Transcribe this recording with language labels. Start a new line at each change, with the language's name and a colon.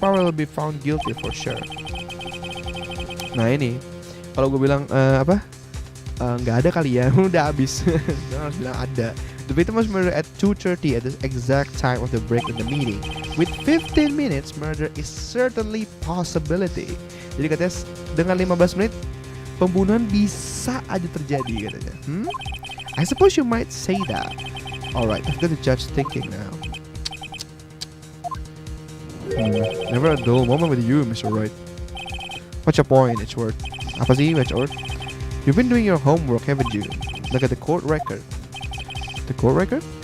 English: Powell will be found guilty for sure.
Indonesian: Nah ini, kalau gue bilang nggak ada kali ya, udah habis. Jangan harus bilang ada.
English: The victim was murdered at 2:30 at the exact time of the break in the meeting. With 15 minutes, murder is certainly possibility.
Indonesian: Jadi katanya dengan 15 menit pembunuhan bisa aja terjadi katanya.
English: I suppose you might say that. Alright, I've got the judge thinking now. Never a dull moment with you, Mr. Wright. What's your point, Edward?
Indonesian: Apa sih, Edward?
English: You've been doing your homework, haven't you? Look at the court record. The court record?